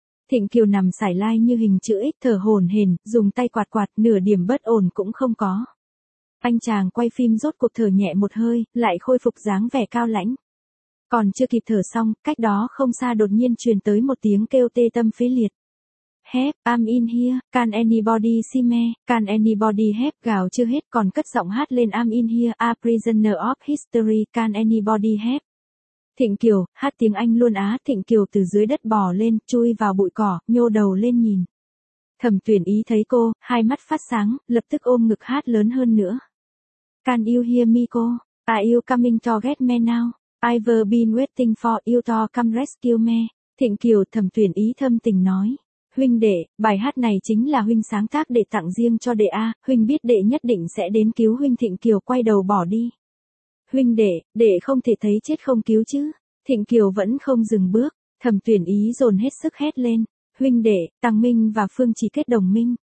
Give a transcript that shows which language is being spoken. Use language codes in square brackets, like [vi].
[vi] Thịnh Kiều nằm sải lai như hình chữ X thở hổn hển, dùng tay quạt quạt nửa điểm bất ổn cũng không có. Anh chàng quay phim rốt cuộc thở nhẹ một hơi, lại khôi phục dáng vẻ cao lãnh. Còn chưa kịp thở xong, cách đó không xa đột nhiên truyền tới một tiếng kêu tê tâm phế liệt. [en] Help, I'm in here, can anybody see me, can anybody help, [vi] gào chưa hết còn cất giọng hát lên [en] I'm in here, a prisoner of history, can anybody help. [vi] Thịnh Kiều, hát tiếng Anh luôn á, Thịnh Kiều từ dưới đất bò lên, chui vào bụi cỏ, nhô đầu lên nhìn. Thẩm Tuyển Ý thấy cô, hai mắt phát sáng, lập tức ôm ngực hát lớn hơn nữa. [en] Can you hear me cô? Are you coming to get me now? I've been waiting for you to come rescue me. [vi] Thịnh Kiều Thẩm Tuyển Ý thâm tình nói. Huynh đệ, bài hát này chính là huynh sáng tác để tặng riêng cho đệ A. Huynh biết đệ nhất định sẽ đến cứu huynh. Thịnh Kiều quay đầu bỏ đi. Huynh đệ, đệ không thể thấy chết không cứu chứ. Thịnh Kiều vẫn không dừng bước. Thẩm Tuyển Ý dồn hết sức hét lên. Huynh đệ, Tăng Minh và Phương Chỉ kết đồng minh.